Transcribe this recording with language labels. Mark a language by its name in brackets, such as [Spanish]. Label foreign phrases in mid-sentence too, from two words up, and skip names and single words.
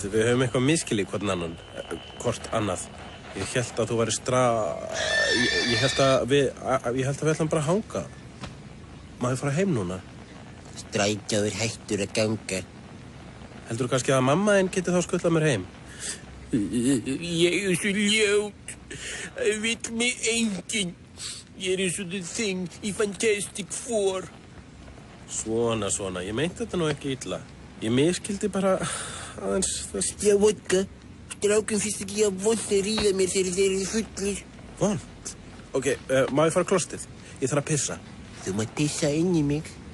[Icelandic] Við höfum eitthvað miskilið hvort annað. Ég hélt að þú væri ég hélt að við ætlum bara að hanga. Má ég fara heim núna? Strætóður hættur að ganga. Heldurðu kannski að mamma þín geti þá skutlað mér heim? Ég svo ljót. Vill mig enginn. Ég eins og the thing í Fantastic Four. Svona, ég meinti þetta nú ekki illa. Ég miskildi bara aðeins þess... Já, vodka. Strákum finnst ekki að vond að ríða mér þegar þeir eru fullir. Vond? Ok, má ég fara á klostið? Ég þarf að pissa. Þú mátt pissa inn í mig.